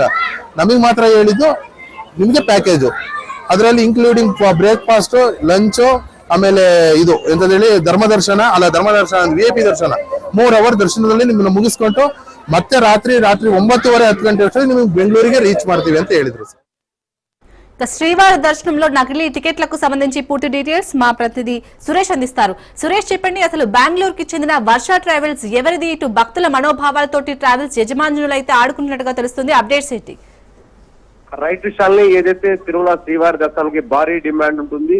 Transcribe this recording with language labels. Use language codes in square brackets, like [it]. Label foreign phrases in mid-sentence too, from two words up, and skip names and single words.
[kn] ನಮಗ್ ಮಾತ್ರ ಹೇಳಿದ್ದು ನಿಮ್ಗೆ ಪ್ಯಾಕೇಜು, ಅದರಲ್ಲಿ [en] including breakfast, lunch, [kn] ಆಮೇಲೆ ಇದು ಎಂತ ಹೇಳಿ ಧರ್ಮದರ್ಶನ VIP ದರ್ಶನ 3 ಅವರ್ ದರ್ಶನದಲ್ಲಿ ನಿಮ್ಮನ್ನ ಮುಗಿಸ್ಕೊಂಡು ಮತ್ತೆ ರಾತ್ರಿ 9:30 10 ಗಂಟೆ ಅಷ್ಟೊತ್ತಿಗೆ ನಿಮಗೆ ಬೆಂಗಳೂರಿಗೆ ರೀಚ್ ಮಾಡ್ತೀವಿ ಅಂತ ಹೇಳಿದ್ರು ಸರ್. [te] శ్రీవారి దర్శనంలో నకిలీ టికెట్లకు సంబంధించి పూర్తి డీటెయిల్స్ మా ప్రతినిధి సురేష్ అందిస్తారు. సురేష్ చెప్పండి, అసలు బెంగళూరుకి చెందిన వర్ష ట్రావెల్స్ ఎవరిది? ఇటు భక్తుల మనోభావాలతోటి ట్రావెల్స్ యజమానులు అయితే ఆడుకుంటున్నట్టుగా తెలుస్తుంది. అప్డేట్స్ ఏంటి? రైట్ విషయాల్ని ఏదైతే తిరుమల శ్రీవారి దర్శనానికి భారీ డిమాండ్ ఉంటుంది.